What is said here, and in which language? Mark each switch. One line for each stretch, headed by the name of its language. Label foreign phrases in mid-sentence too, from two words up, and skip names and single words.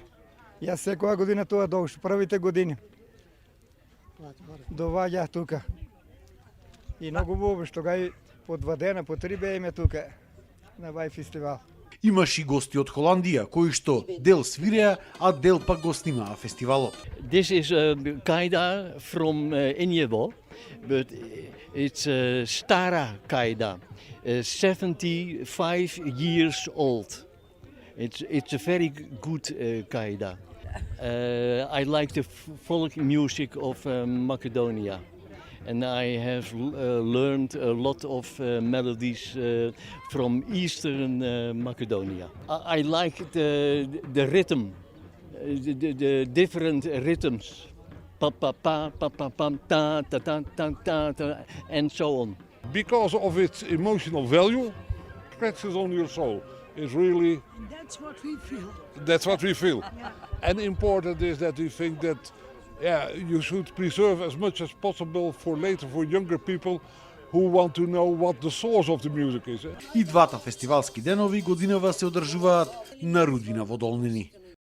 Macedonian: Јас секоја година тоа дојшов, првите години. Доваѓах тука. И многу убаво што гај по 2 дена, по 3 бееме тука на вај фестивал. Имаш и гости од Холандија, кои што дел свиреа, а дел пак го снимаа фестивалот.
English: This is a kaida from Injevo, but it's a
Macedonian: стара каида,
English: 75 years old. It's a very good kaida. I like the folk music of Macedonia. And I have learned a lot of melodies from Eastern Macedonia. I like the rhythm, the different rhythms, pa pa pa pa pa pa ta ta ta ta ta ta, and so on. Because of its emotional value, scratches on your soul. Is really. And that's what we feel. That's what we feel. And important is that we think that. Yeah, you should preserve as much as possible for later for younger people who want to know what the source of the music is.
Macedonian: И двата фестивалски денови годинава се одржуваат на Рудина во Долнени.